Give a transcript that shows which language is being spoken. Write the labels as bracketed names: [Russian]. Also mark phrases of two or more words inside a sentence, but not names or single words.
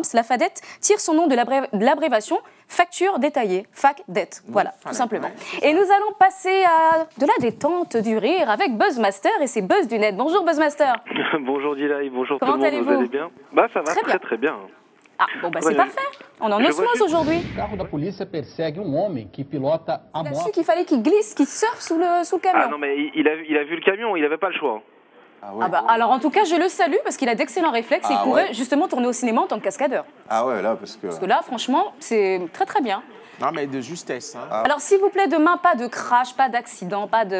[French] La fadette tire son nom de l'abréviation facture détaillée, FAC-dette. Voilà, tout simplement. Et nous allons passer à de la détente, du rire avec Buzzmaster et ses buzz du net. Bonjour Buzzmaster. Bonjour Dilay, bonjour Comment tout le monde, vous allez bien? Ça va très bien. Ah, bon c'est parfait. On est en osmose aujourd'hui. [Portuguese] O carro da polícia persegue homem que pilota a [French] Il a moto. su qu'il fallait qu'il glisse, qu'il surfe sous le camion. Ah non, mais il a vu le camion, il n'avait pas le choix. Ah ouais. Alors en tout cas, je le salue parce qu'il a d'excellents réflexes et il pourrait justement tourner au cinéma en tant que cascadeur. Ah ouais, là, parce que là, franchement, c'est très très bien. Non, mais de justesse. Hein. Alors s'il vous plaît, demain, pas de crash, pas d'accident, pas de...